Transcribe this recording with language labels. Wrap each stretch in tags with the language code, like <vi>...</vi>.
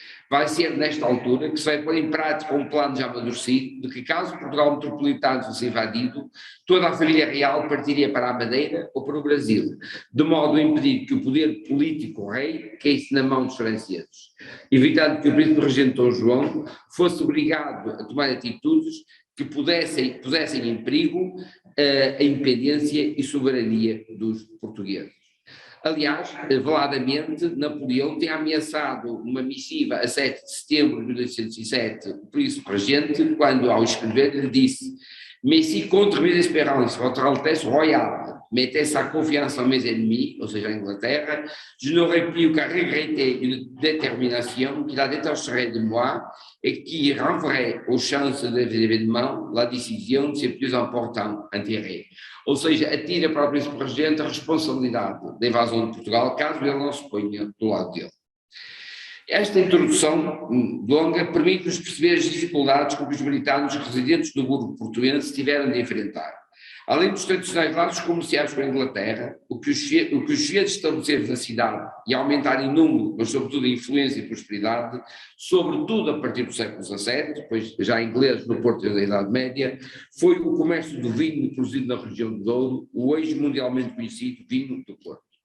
<pt>Vai ser nesta altura que se vai pôr em prática um plano já amadurecido de que, caso Portugal metropolitano fosse invadido, toda a família real partiria para a Madeira ou para o Brasil, de modo a impedir que o poder político rei caísse na mão dos franceses, evitando que o príncipe regente Dom João fosse obrigado a tomar atitudes que pusessem em perigo a independência e soberania dos portugueses. Aliás, veladamente, Napoleão tem ameaçado uma missiva a 7 de setembro de 1807, o príncipe regente, quando, ao escrever, lhe disse:</pt> <fr>Mais si contre mes espérances, votre Altesse royale mettait sa confiance en mes ennemis,</fr> <pt>ou seja, a Inglaterra,</pt> <fr>je n'aurais pu qu'à regretter une détermination qui la détacherait de moi et qui renverrait aux chances des événements la décision de ses plus importants intérêts.</fr> <pt>Ou seja, atira para o príncipe regente a responsabilidade da invasão de Portugal, caso ele não se ponha do lado dele. Esta introdução longa permite-nos perceber as dificuldades com que os britânicos residentes no burgo portuense tiveram de enfrentar. Além dos tradicionais laços comerciais com a Inglaterra, o que os fez estabelecer na cidade e aumentar em número, mas sobretudo em influência e prosperidade, sobretudo a partir do século XVII, depois já ingleses no Porto da Idade Média, foi o comércio do vinho produzido na região do Douro, o hoje mundialmente conhecido vinho do Porto.</pt>